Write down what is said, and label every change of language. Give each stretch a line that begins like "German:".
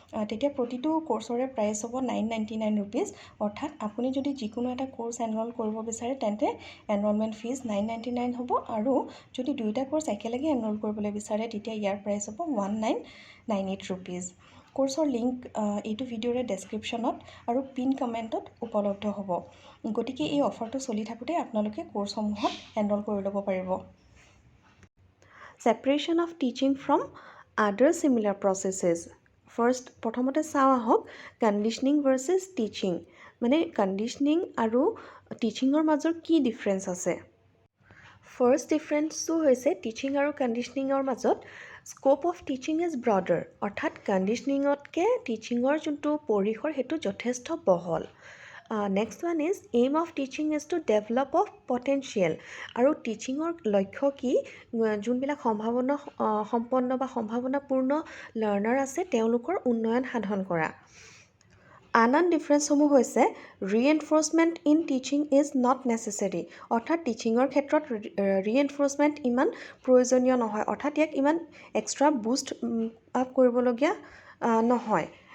Assamese: তেতিয়া প্ৰতিটো কোৰ্ছৰে প্ৰাইচ হ'ব 999 ৰুপিজ। অৰ্থাৎ আপুনি যদি যিকোনো এটা কোৰ্ছ এনৰল কৰিব বিচাৰে তেন্তে এনৰলমেণ্ট ফিজ 999 হ'ব, আৰু যদি দুয়োটা কোৰ্ছ একেলগে এনৰল কৰিবলৈ বিচাৰে তেতিয়া ইয়াৰ প্ৰাইচ হ'ব 1998 ৰুপিজ। কোৰ্ছৰ লিংক এইটো ভিডিঅ'ৰে ডেছক্ৰিপশ্যনত আৰু পিন কমেণ্টত উপলব্ধ হ'ব। গতিকে এই অফাৰটো চলি থাকোঁতে আপোনালোকে কোৰ্ছসমূহত এনৰল কৰি ল'ব পাৰিব।
English: Separation of teaching from other similar processes.
Assamese: প্ৰথমতে চাওঁ আহক কণ্ডিশ্যনিং ভাৰ্চেছ টিচিং। মানে কণ্ডিশ্যনিং আৰু টিচিঙৰ মাজৰ কি ডিফাৰেঞ্চ আছে? ফাৰ্ষ্ট ডিফাৰেঞ্চটো হৈছে টিচিং আৰু কণ্ডিশ্যনিঙৰ মাজত
English: Scope of teaching is broader.
Assamese: অৰ্থাৎ কণ্ডিশ্যনিঙতকৈ টিচিঙৰ যোনটো পৰিসৰ সেইটো যথেষ্ট বহল।
English: Next one is aim of teaching is to develop of potential.
Assamese: আৰু টিচিঙৰ লক্ষ্য কি? যোনবিলাক সম্পন্ন বা সম্ভাৱনাপূৰ্ণ লাৰ্ণাৰ আছে তেওঁলোকৰ উন্নয়ন সাধন কৰা। আন ডিফাৰেঞ্চসমূহ হৈছে
English: Reinforcement in teaching is not necessary.
Assamese: অৰ্থাৎ টিচিঙৰ ক্ষেত্ৰত ৰিএনফৰ্চমেণ্ট ইমান প্ৰয়োজনীয় নহয়, অৰ্থাৎ ইয়াক ইমান এক্সট্ৰা বুষ্ট আপ কৰিবলগীয়া নহয়।